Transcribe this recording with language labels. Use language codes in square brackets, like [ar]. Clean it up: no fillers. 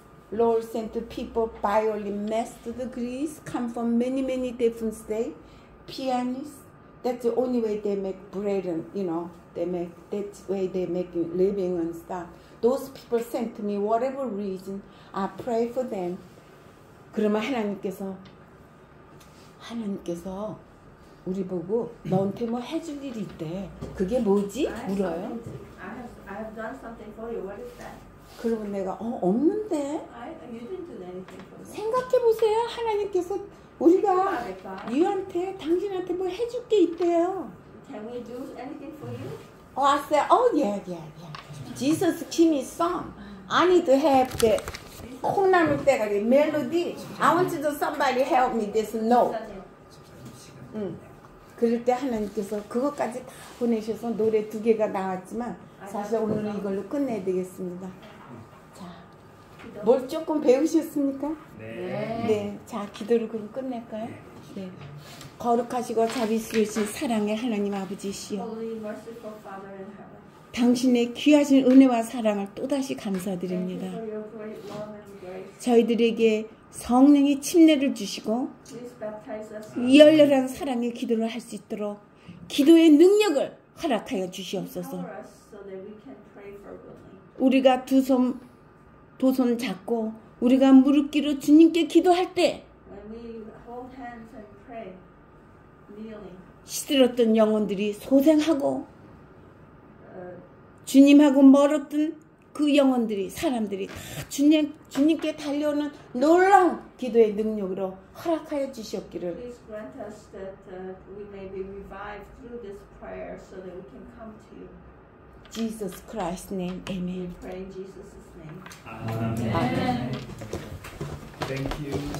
[en] Lord sent the people violin, master degrees, come from many different states. Pianists. That's the only way they make bread and, that's way they make living and stuff. Those people sent to me whatever reason. I pray for them. [ko] 그러면 하나님께서 우리 보고 너한테 뭐 해줄 일이 있대. 그게 뭐지? 물어요. [en] I have done something for you. What is that? [ko] 그러면 내가 없는데. [en] You didn't do anything for me. [ko] 생각해 보세요. 하나님께서 우리가 유한테 당신한테 뭐 해줄 게 있대요. [en] Can we do anything for you? I said, yeah. Jesus give me song. I need to have the [ko] 콩나물 때가리 [en] melody. I want to somebody help me this note. [ko] 그럴 때 하나님께서 그것까지 다 보내셔서 노래 2개가 나왔지만 사실 오늘은 이걸로 끝내야 되겠습니다. 자, 뭘 조금 배우셨습니까? 네. 자, 기도를 그럼 끝낼까요? 네. 거룩하시고 자비스러우신 사랑의 하나님 아버지시여. [en] Holy, merciful Father in heaven. [ko] 당신의 귀하신 은혜와 사랑을 또다시 감사드립니다. [en] Thank you for your great love and grace. [ko] 저희들에게 성령의 침례를 주시고 [en] Please baptize us. [ko] 열렬한 사랑의 기도를 할 수 있도록 기도의 능력을 허락하여 주시옵소서. [en] Empower us so that we can pray fervently. [ko] 우리가 두 손 잡고 우리가 무릎 꿇어 주님께 기도할 때 [en] When we hold hands and pray, kneeling, [ko] 시들었던 영혼들이 소생하고 주님하고 멀었던 그 영혼들이 사람들이 다 주님께 달려오는 놀라운 기도의 능력으로 허락하여 주시옵기를 [en] please grant us that we may be revived through this prayer so that we can come to you. Jesus Christ's name. We Amen. pray in Jesus' name. [ko] 아멘. [en] Thank you.